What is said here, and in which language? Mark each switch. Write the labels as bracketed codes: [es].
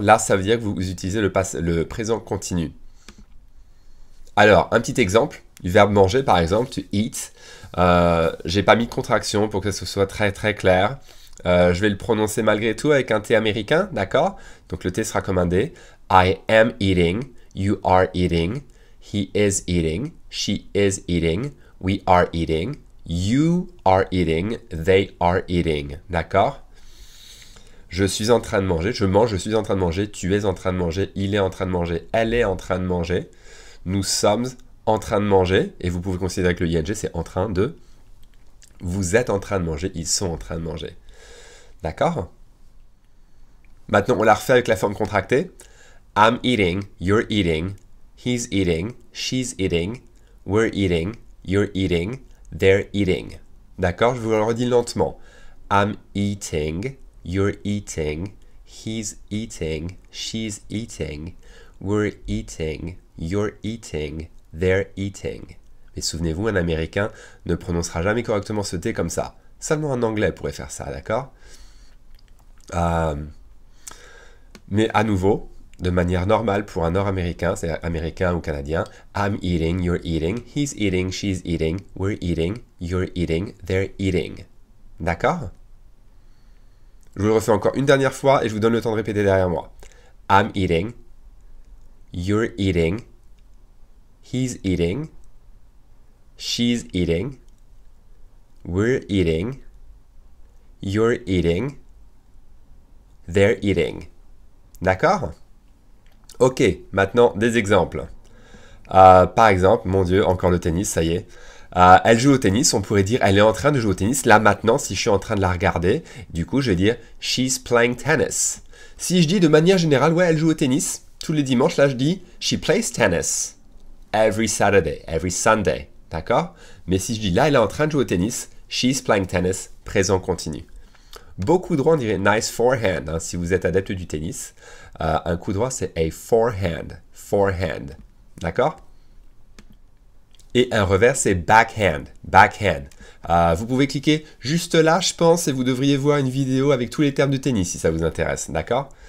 [fr] Là, ça veut dire que vous utilisez le présent continu. Alors, un petit exemple du verbe manger, par exemple, [en] to eat. [fr] J'ai pas mis de contraction pour que ce soit très très clair. Je vais le prononcer malgré tout avec un T américain, d'accord? Donc le T sera comme un D. [en] I am eating, you are eating, he is eating, she is eating, we are eating, you are eating, they are eating, [fr] d'accord? Je suis en train de manger, je mange, je suis en train de manger, tu es en train de manger, il est en train de manger, elle est en train de manger, nous sommes en train de manger, et vous pouvez considérer que le ing c'est en train de, vous êtes en train de manger, ils sont en train de manger. D'accord? Maintenant, on la refait avec la forme contractée. [en] I'm eating, you're eating, he's eating, she's eating, we're eating, you're eating, they're eating. [fr] D'accord? Je vous le redis lentement. [en] I'm eating, you're eating, he's eating, she's eating, we're eating, you're eating, they're eating. [fr] Mais souvenez-vous, un Américain ne prononcera jamais correctement ce T comme ça. Seulement un Anglais pourrait faire ça, d'accord? Mais à nouveau, de manière normale pour un Nord-Américain, c'est-à-dire américain ou canadien, [en] I'm eating, you're eating, he's eating, she's eating, we're eating, you're eating, they're eating. [fr] D'accord? Je vous le refais encore une dernière fois et je vous donne le temps de répéter derrière moi. [en] I'm eating, you're eating, he's eating, she's eating, we're eating, you're eating, they're eating. [fr] D'accord? Ok, maintenant des exemples. Par exemple, mon Dieu, encore le tennis, ça y est. Elle joue au tennis, on pourrait dire elle est en train de jouer au tennis. Là maintenant, si je suis en train de la regarder, du coup je vais dire [en] she's playing tennis. [fr] Si je dis de manière générale, ouais, elle joue au tennis, tous les dimanches, là je dis [en] she plays tennis. Every Saturday, every Sunday. [fr] D'accord? Mais si je dis là, elle est en train de jouer au tennis, [en] she's playing tennis, [fr] présent continu. Beaucoup droit, on dirait [en] nice forehand, [fr] hein, si vous êtes adepte du tennis. Un coup droit, c'est a forehand. Forehand. D'accord? Et un revers, c'est backhand. Backhand. Vous pouvez cliquer juste là, je pense, et vous devriez voir une vidéo avec tous les termes de tennis, si ça vous intéresse. D'accord?